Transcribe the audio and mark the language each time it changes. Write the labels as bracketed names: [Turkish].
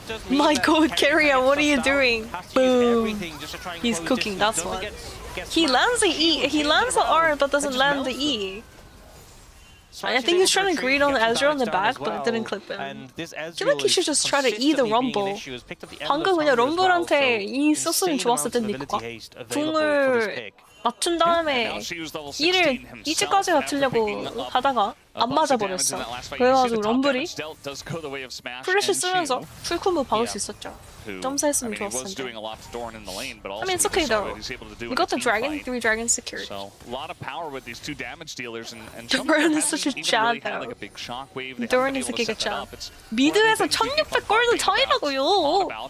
[English] My god, Carrier, what are you doing? Boom. He's cooking, that's what. He lands the E. He lands the R but doesn't land the E. I think he's trying to greed on Ezreal on the back, but it didn't clip him. I feel like he should just try to E the Rumble. [Korean] 방금 그냥 럼블한테 E 썼으면 좋았을 텐데 궁을 맞춘 다음에 E를 E즈까지 맞추려고 하다가 안 맞아버렸어. 그래가지고 럼블이 플래시 쓰면서 풀콤보 박을 수 있었죠. 점사했으면 좋았을 텐데. [English] I mean, it's okay though. We got the dragon, 3 dragons secured. So a lot of power with these 2 damage dealers, and Doran is such a jab though. Doran is a giga jab. [Korean] 미드에서 1600 골드 차이라고요.